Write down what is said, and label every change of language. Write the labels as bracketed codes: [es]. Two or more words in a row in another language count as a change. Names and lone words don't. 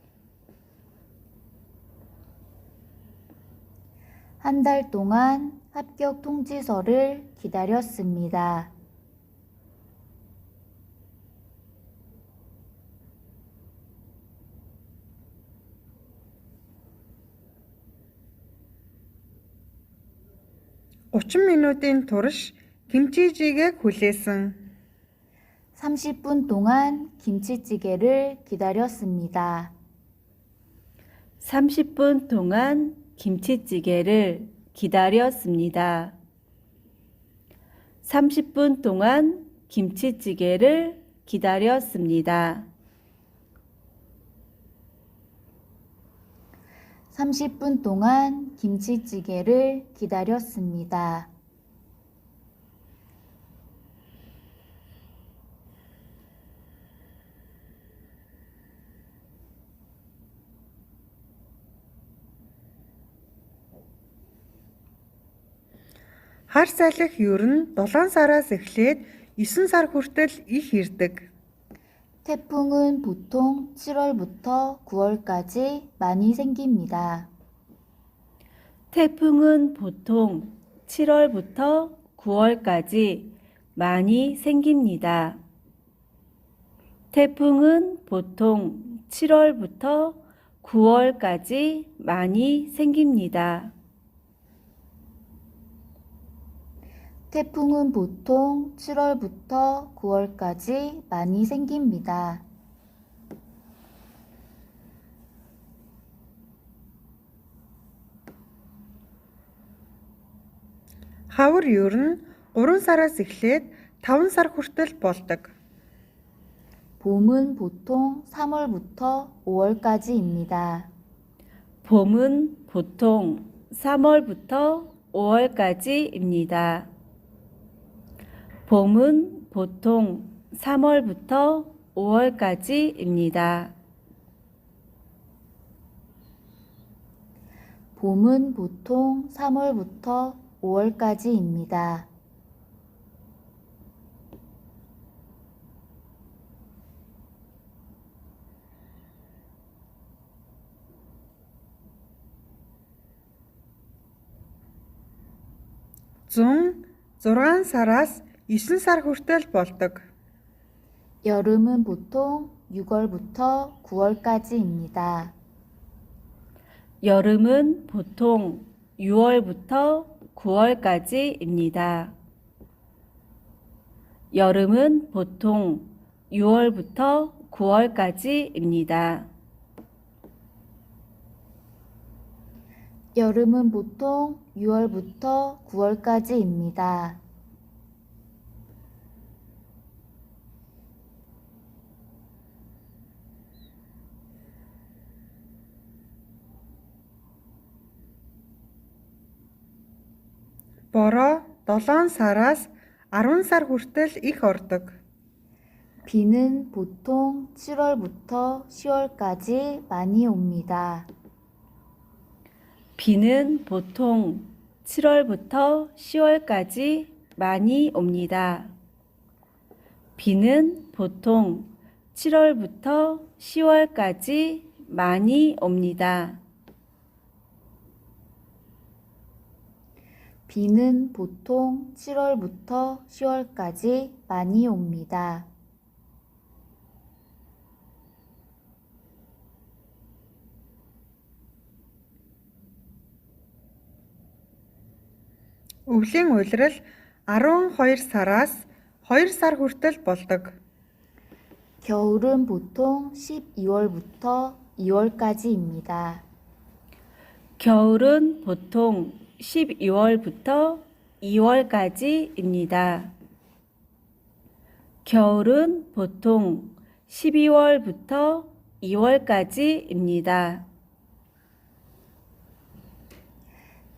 [ko] 한 달 동안 합격 통지서를 기다렸습니다. [mn] (30) минутын турш 김치찌개 хүлээсэн. [ko] 30분 동안 김치찌개를 기다렸습니다. 30분 동안 김치찌개를 기다렸습니다. 30분 동안 김치찌개를 기다렸습니다. 30분 동안 김치찌개를 기다렸습니다. [mn] Хар салхи ер нь 7 сараас эхлээд 9 сар хүртэл их ирдэг. [ko] 태풍은 보통 7월부터 9월까지 많이 생깁니다. 태풍은 보통 7월부터 9월까지 많이 생깁니다. 태풍은 보통 7월부터 9월까지 많이 생깁니다. 태풍은 보통 7월부터 9월까지 많이 생깁니다. [mn] Хавар ер нь 3 сараас эхлээд 5 сар хүртэл болдог. [ko] 봄은 보통 3월부터 5월까지입니다. 봄은 보통 3월부터 5월까지입니다. 봄은 보통 3월부터 5월까지입니다. 봄은 보통 3월부터 5월까지입니다. [mn] Зун 6 сараас 9 сар хүртэл болдог. [ko] 여름은 보통 6월부터 9월까지입니다. 여름은 보통 6월부터 9월까지입니다. 여름은 보통 6월부터 9월까지입니다. 여름은 보통 6월부터 9월까지입니다. [mn] Бороо 7 сараас 10 сар хүртэл их ордог. [ko] 비는 보통 7월부터 10월까지 많이 옵니다. 비는 보통 7월부터 10월까지 많이 옵니다. 비는 보통 7월부터 10월까지 많이 옵니다. 비는 보통 7월부터 10월까지 많이 옵니다. [mn] Өвлийн улирал 12 сараас 2 сар хүртэл болдог. [ko] 겨울은 보통 12월부터 2월까지입니다. 겨울은 보통 12월부터 2월까지입니다. 겨울은 보통 12월부터 2월까지입니다.